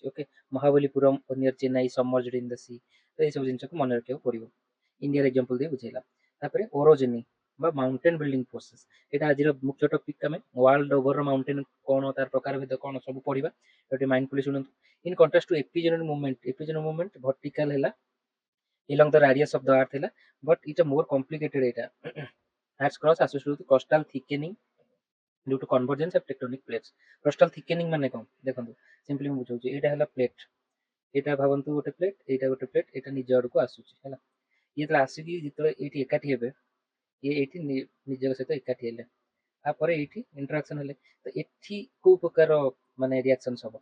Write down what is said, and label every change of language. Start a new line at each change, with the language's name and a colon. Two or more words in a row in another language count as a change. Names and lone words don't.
Odia: ଓକେ, ମହାବଲୀପୁରମ
English: near Chennai submerged in the sea,
Odia: ତ ଏଇ ସବୁ ଜିନିଷକୁ ମନେ ରଖିବାକୁ ପଡିବ, ଇଣ୍ଡିଆର ଏକ୍ସାମ୍ପଲ ଦେଇ ବୁଝେଇଲା। ତାପରେ ଓରୋଜେନି বা
English: mountain building process,
Odia: ଏଇଟା ଆଜିର ମୁଖ୍ୟ ଟପିକ, ଆମେ
English: world over mountain
Odia: କଣ, ତାର ପ୍ରକାର ଭେଦ କଣ ସବୁ ପଢିବା, ଏଠି ମାଇଣ୍ଡଫୁଲି ଶୁଣନ୍ତୁ।
English: in contrast to epeirogenic movement, epeirogenic movement vertical ହେଲା along the radius of the earth ହେଲା, but it's more complicated ଏଇଟା। Earth's crust associated with coastal thickening due to convergence of tectonic plates। coastal thickening
Odia: ମାନେ କଣ ଦେଖନ୍ତୁ, ସିମ୍ପଲି ମୁଁ ବୁଝାଉଛି, ଏଇଟା ହେଲା ପ୍ଲେଟ୍, ଏଇଟା ଭାବନ୍ତୁ ଗୋଟେ ପ୍ଲେଟ୍, ଏଇଟା ଗୋଟେ ପ୍ଲେଟ୍, ଏଇଟା ନିଜ ଆଡକୁ ଆସୁଛି ହେଲା, ଇଏ ଯେତେବେଳେ ଆସିକି ଯେତେବେଳେ ଏଇଠି ଏକାଠି ହେବେ, ଇଏ ଏଇଠି ନିଜ ସହିତ ଏକାଠି ହେଲେ, ତାପରେ ଏଇଠି ଇଣ୍ଟରାକ୍ସନ ହେଲେ, ତ ଏଠି କୋଉ ପ୍ରକାର ମାନେ ରିଆକ୍ସନ ହବ,